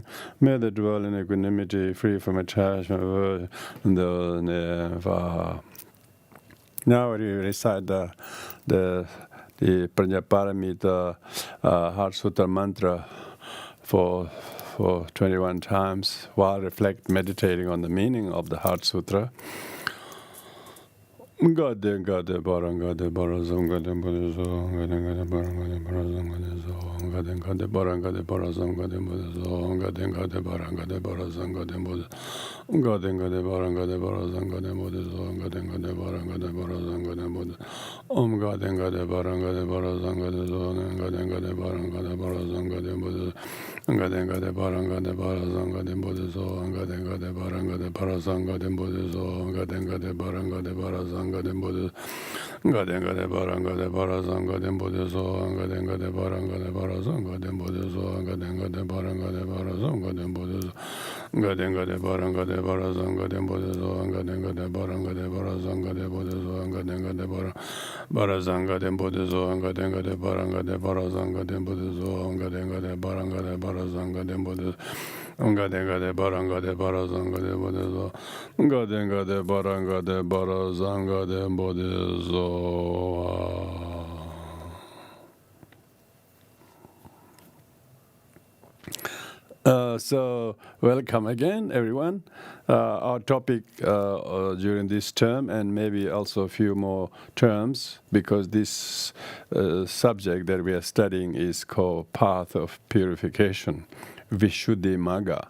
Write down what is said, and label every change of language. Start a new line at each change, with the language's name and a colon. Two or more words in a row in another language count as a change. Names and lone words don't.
English: May they dwell in equanimity, free from attachment, aversion, and those never. Now we recite the Prajnaparamita Heart Sutra mantra for 21 times while meditating on the meaning of the Heart Sutra.
Sanskrit: Gade gade barang gade barazam gade buddhazo gade gade barang gade barazam gade zo gade gade barang gade barazam gade buddhazo gade gade barang gade barazam gade buddha gade gade barang gade barazam gade buddhazo gade gade barang gade barazam gade buddha gade gade barang gade barazam gade zo gade gade barang gade barazam gade buddha gade gade barang gade barazam gade buddhazo gade gade barang gade barazam gade buddhazo gade gade barang gade barazam Gadem Buddha, Gadem Gade Barang Gade Barazang Gadem Buddha So, Gadem Gade Barang Gade Barazang Gadem Buddha So, Gadem Gade Barang Gade Barazang Gadem Buddha So, Gadem Gade Barang Gade Barazang Gadem Buddha So, Gadem Gade Barang Gade Barazang Gade Buddha So, Gadem Gade Barang Barazang Gadem Buddha So, Gadem Gade Barang Gade Barazang Gadem Buddha So, Gadem Gade Barang Gade Barazang Gadem Buddha Gadem Gade Barang Gade Barazang Gadem Buddha So, Gadem Gade Barang Gade Barazang Gadem Buddha So.
English: So, welcome again, everyone. Our topic during this term, and maybe also a few more terms, because this subject that we are studying is called Path of Purification, Vishuddhimagga.